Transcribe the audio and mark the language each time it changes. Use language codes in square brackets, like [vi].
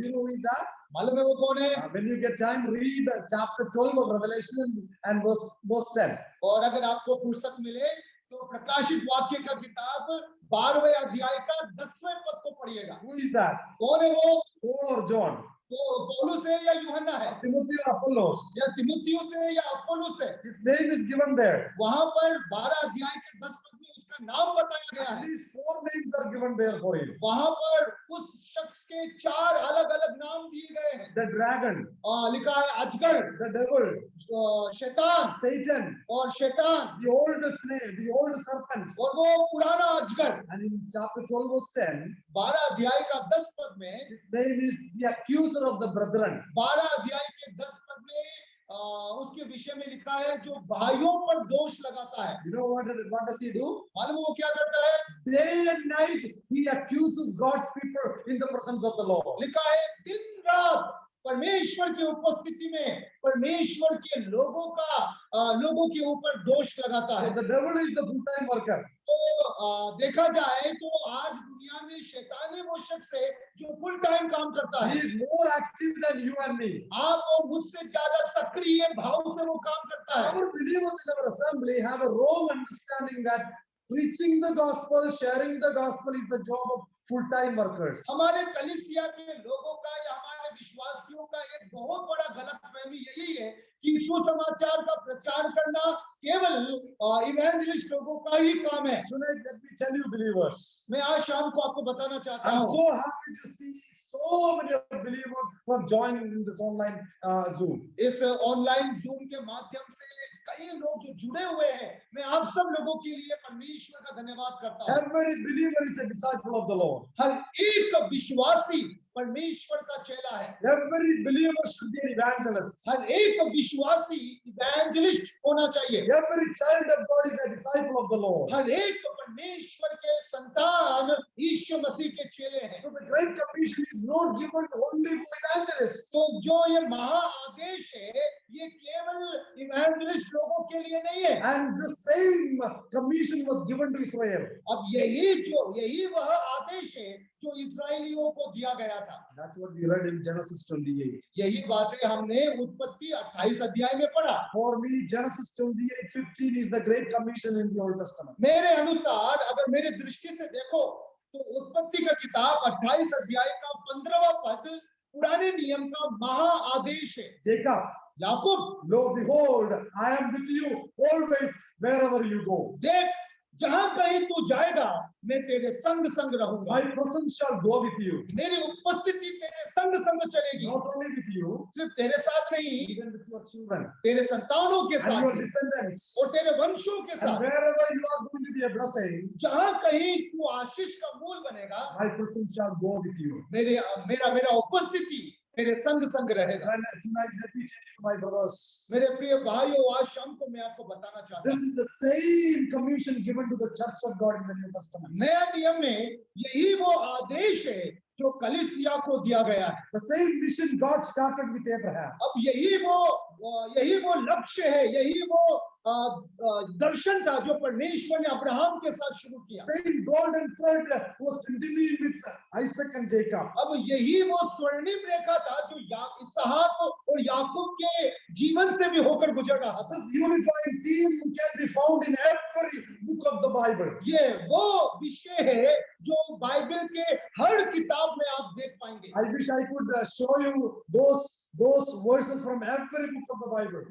[en] Do you know who is that? [hi] मालूम है वो कौन है? [en] When you get time, read chapter 12 of Revelation and verse 10. [hi] और अगर आपको फुर्सत मिले तो प्रकाशित वाक्य का किताब 12वें अध्याय का 10वें पद को पढ़िएगा। [en] Who is that? [hi] कौन है वो? [en] Paul or John? [hi] तो पौलुस है या यूहन्ना है? [en] Timothy or Apollos? [hi] या तिमुथियुस है या अपोलोस है? [en] His name is given there. [hi] वहां पर 12 अध्याय के 10 पद में उसका नाम बताया गया [en] At [hi] है। [en] least 4 names are given there for him. [hi] वहां पर उस शख्स के 4 अलग अलग नाम दिए गए हैं। [en] The dragon, [hi] लिखा है अजगर, [en] the devil, [hi] शैतान [en] Satan, [hi] और शैतान, [en] the old snake, the old serpent. [hi] और वो पुराना अजगर। [en] And in chapter 12 verse 10, [hi] 12 अध्याय का 10 पद में, [en] his name is the accuser of the brethren. [hi] 12 अध्याय के 10 पद में उसके विषय में लिखा है जो भाइयों पर दोष लगाता है। [en] You know what does he do? [hi] मालूम वो क्या करता है? [en] Day and night he accuses God's people in the presence of the Lord. [hi] लिखा है दिन रात परमेश्वर की उपस्थिति में परमेश्वर के लोगों के ऊपर दोष लगाता [en] So [hi] है। [en] the devil is the full-time worker. [hi] तो देखा जाए तो आज दुनिया में शैतान ही वो शख्स है जो फुल टाइम काम करता [en] He [hi] है। [en] is more active than you and me. [hi] आप और मुझसे ज्यादा सक्रिय भाव से वो काम करता है। [en] Our believers in our assembly have a wrong understanding that preaching the gospel, sharing the gospel is the job of full-time workers. [hi] हमारे कलीसिया के लोगों का या हमारे विश्वासियों का एक बहुत बड़ा गलतफहमी यही है कि सुसमाचार का प्रचार करना केवल इवेंजलिस्ट लोगों का ही काम है। [en] Tonight, let me tell you, believers, [hi] मैं आज शाम को आपको बताना चाहता [en] I'm [hi] हूँ, [en] so happy to see so many believers who have joined in this online Zoom. [hi] इस ऑनलाइन जूम के माध्यम से कई लोग जो जुड़े हुए हैं, मैं आप सब लोगों के लिए परमेश्वर का धन्यवाद करता हूँ। [en] Every believer is a disciple of the Lord. [hi] हर एक विश्वासी परमेश्वर का चेला है। [en] Every believer should be an evangelist. [hi] हर एक विश्वासी इवेंजलिस्ट होना चाहिए। [en] Every child of God is a disciple of the Lord. [hi] हर एक परमेश्वर के संतान यीशु मसीह के चेले हैं। [en] So the Great Commission is not given only for evangelists. [hi] तो जो ये महा आदेश है, ये केवल इवेंजलिस्ट लोगों के लिए नहीं है। [en] And the same commission was given to Israel. [hi] अब यही वह आदेश है जो इस्राएलियों को दिया गया था। [en] That's what we read in Genesis 28. [hi] यही बातें हमने उत्पत्ति 28 अध्याय में पढ़ा। [en] For me, Genesis 28:15 is the Great Commission in the Old Testament. [hi] मेरे अनुसार अगर मेरे दृष्टि से देखो तो उत्पत्ति का किताब 28 अध्याय का 15वां पद पुराने नियम का महा आदेश है। [en] Jacob, [hi] Yakub, [en] lo, behold, I am with you always wherever you go. [hi] देख जहां कहीं तू जाएगा मैं तेरे संग संग रहूंगा। [en] My presence shall go with you. [hi] मेरी उपस्थिति तेरे संग संग चलेगी। [en] Not only with you, [hi] सिर्फ तेरे साथ नहीं, [en] even with your children [hi] तेरे संतानों के [en] and [hi] साथ [en] your [hi] भी, [en] descendants. [hi] और तेरे वंशों के [en] And [hi] साथ। [en] wherever you are going to be a blessing, [hi] जहां कहीं तू आशीष का मूल बनेगा, [en] my presence shall go with you. [hi] मेरा उपस्थिति मेरे संग संग रहेगा। [en] And tonight, let me tell you, my brothers, [hi] मेरे प्रिय भाइयों, आज शाम को मैं आपको बताना चाहता [en] this [hi] हूँ, [en] is the same commission given to the Church of God in the New Testament. [hi] नया नियम में यही वो आदेश है जो कलीसिया को दिया गया है। [en] The same mission God started with Abraham. [hi] अब यही वो लक्ष्य है, यही वो दर्शन था जो परमेश्वर ने अब्राहम के साथ शुरू किया। [en] Same golden thread was continuing with Isaac and Jacob. [hi] अब यही वो स्वर्णिम रेखा था जो इसहाक और याकूब के जीवन से भी होकर गुजर रहा था। [en] This unifying theme can be found in every book of the Bible. [hi] ये वो विषय है जो बाइबल के हर किताब में आप देख पाएंगे। [en] I wish I could show you those verses from every book of the Bible.